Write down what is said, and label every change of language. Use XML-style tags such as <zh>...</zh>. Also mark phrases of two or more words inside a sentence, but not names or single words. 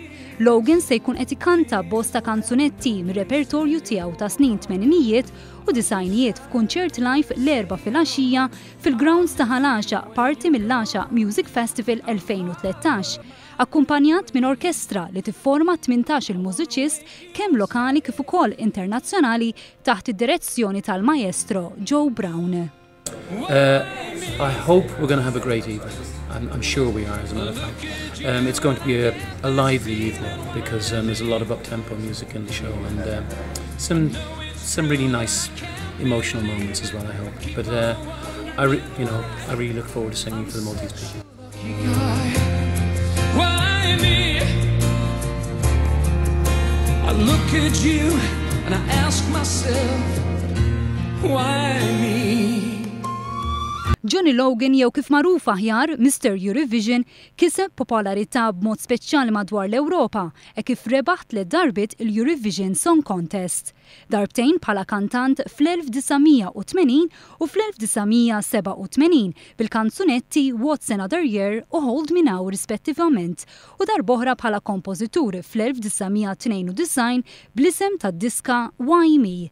<mt>Logan se jkun qed ikkanta bosta kanzunetti mir-repertorju tiegħu ta' snin 80ijiet u disajnijiet f'kunċert live l-4 fil-għaxija fil-grounds ta' Hal Ghaxaq parti mill-Ghaxaq Music Festival 2013, akkumpanjat minn orkestra li tifforma 18 il-mużiċist kemm lokali kif ukoll internazzjonali taħt id-direzzjoni tal-maestro Joe Brown.</mt> <en>I hope we're going to have a great evening. I'm sure we are, as a matter of fact. It's going to be a lively evening because there's a lot of up-tempo music in the show and some really nice emotional moments as well, I hope. But I really look forward to singing for the Maltese people. Why me? I look at you and I ask myself, why me?</en> <mt>Johnny Logan, jew kif magħruf ahjar Mr Eurovision, kiseb poplarita b'mod speċjali madwar l-Ewropa kif rebaħ 3 darbit il-Eurovision</mt> <en>Song Contest.</en> <mt>Darbtejn bħala kantant fl-1980 u fl-1987 bil-kanzunetti What's Another Year u Hold Me Now rispettivament u darboħra bħala kompozitur fl-1992 bl-isem tad-diska Why Me.</mt>